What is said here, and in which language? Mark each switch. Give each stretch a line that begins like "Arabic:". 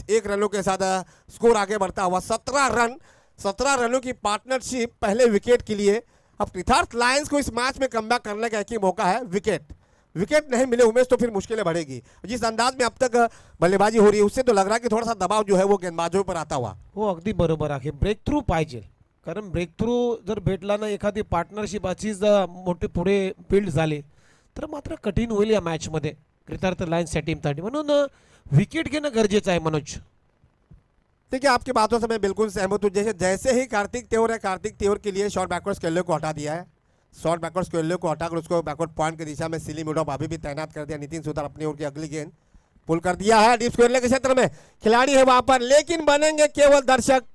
Hindi: 1 रनों के साथ स्कोर आगे बढ़ता हुआ 17 रनों की पार्टनरशिप पहले विकेट के लिए। अब कृतार्थ लायंस को इस मैच में कमबैक करने का एक ही मौका है, विकेट नहीं मिले उमेश तो फिर मुश्किलें बढ़ेगी। जिस अंदाज में अब तक बल्लेबाजी हो रही है उससे तो लग रहा है कि थोड़ा सा दबाव जो है वो गेंदबाजों पर आता हुआ।
Marathi: हो अगदी बरोबर आहे, ब्रेक थ्रू पाहिजे, कारण ब्रेक थ्रू जर भेटला ना, एखादी पार्टनरशिप अशीच मोठे पुढे बिल्ड झाले तर मात्र कठीण होईल या मॅचमध्ये कृतार्थ लायन्सच्या टीमसाठी, म्हणून विकेट घेणं गरजेचं आहे मनोज।
Hindi: देखिए आपकी बातों से मैं बिल्कुल सहमत हूँ। जैसे ही कार्तिक तेवर है, कार्तिक तेवर के लिए शॉर्ट बैकवर्ड स्केलर को हटा दिया है, शॉर्ट बैकवर्ड स्केलर को हटाकर उसको बैकवर्ड पॉइंट की दिशा में सिली मिडॉप अभी भी तैनात कर दिया। नितिन सुतार अपनी ओर की अगली गेंद पुल कर दिया है, डीप स्क्वेयर के क्षेत्र में खिलाड़ी है वहां पर, लेकिन बनेंगे केवल दर्शक।